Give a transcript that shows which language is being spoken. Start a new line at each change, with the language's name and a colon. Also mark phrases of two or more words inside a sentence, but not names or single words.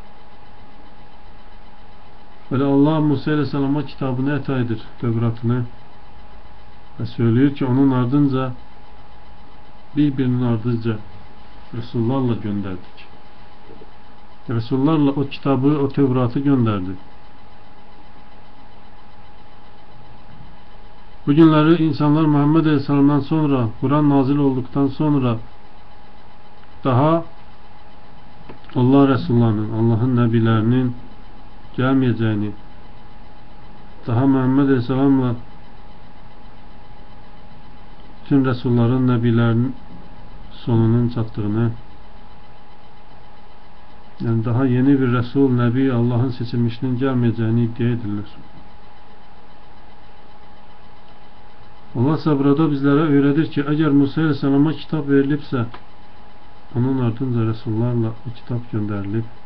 Azerbaijani: Belə Allah Musa ilə səlama kitabını əta edir, Tövratını, və söylüyor ki onun ardınca bir-birinin ardınca Rəsullarla göndərdik. Rəsullarla o kitabı, o Tövratı göndərdi. Bu günləri insanlar
Turkish: Muhammed Aleyhisselam'dan sonra, Kur'an nazil olduktan sonra
Azerbaijani: daha Allah Resullarının, Allah'ın Nəbilərinin gəlməyəcəyini, daha Muhammed Aleyhisselam'la tüm Resulların, Nəbilərin sonunun çatdığını, yəni daha yeni bir Resul, Nəbi, Allah'ın seçilmişinin gəlməyəcəyini iddia edirlər. Allah burada bizlərə öyrədir ki, əgər Musa Aleyhisselama kitab verilibsə, onun ardınca Resullarla o kitab göndərilib.